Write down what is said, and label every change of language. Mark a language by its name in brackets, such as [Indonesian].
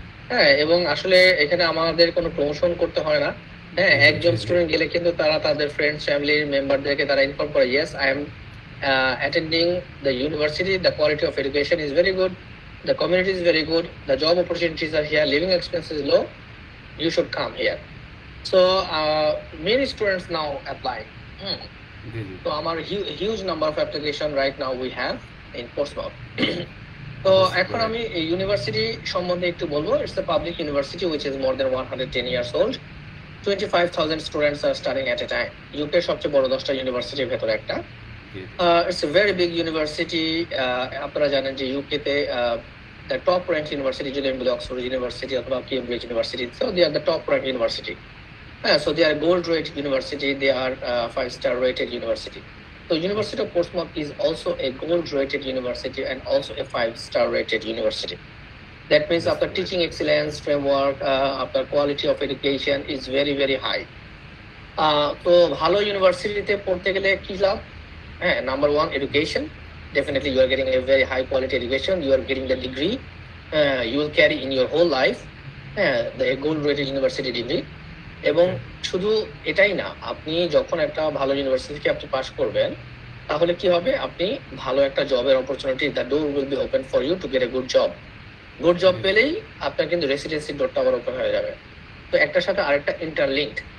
[Bangla] হ্যাঁ, এবং আসলে এখানে আমাদের কোনো প্রমোশন করতে হয় না। হ্যাঁ, একজন স্টুডেন্ট গেলে কিন্তু তারা তাদের ফ্রেন্ডস ফ্যামিলির মেম্বারদেরকে তারা ইনফর্ম করে, [English] Yes I am attending the university, the quality of education is very good, the community is very good, the job opportunities are here, living expense is low, you should come here. So many students now apply. So our huge number of application right now we have in Portsmouth. [Bangla] তো এখন আমি এই university সম্বন্ধে একটু বলবো। [English] It's a public university which is more than 110 years old. 25,000 students are studying at a time. [Bangla] UK সবচেয়ে বড় 10টা ইউনিভার্সিটির ভেতরে একটা। [English] It's a very big university. [Bangla] আপনারা জানেন যে ইউকে তে [English] the top ranked university [Bangla] যদি আমি বলি অক্সফোর্ড ইউনিভার্সিটি অথবা Cambridge university, [English] so they are the top ranked university. So they are gold rated university, they are 5-star rated university. So University of Portsmouth is also a gold rated university and also a 5-star rated university. That means after teaching excellence framework, after quality of education is very very high. [Bangla] তো ভালো ইউনিভার্সিটিতে পড়তে গেলে কি লাভ? [English] হ্যাঁ, number 1 education. Definitely you are getting a very high quality education, you are getting the degree you will carry in your whole life, the gold rated university degree. [Bangla] এবং শুধু এটাই না, আপনি যখন একটা ভালো ইউনিভার্সিটি থেকে আপনি পাস করবেন, তাহলে কি হবে, আপনি ভালো একটা জবের opportunity, [English] The door will be open for you to get a good job. [Bangla] Good job পেলেই আপনার কিন্তু রেসিডেন্সি ডোরটা আবার ওপেন হয়ে যাবে। তো একটার সাথে আরেকটা ইন্টারলিঙ্কড।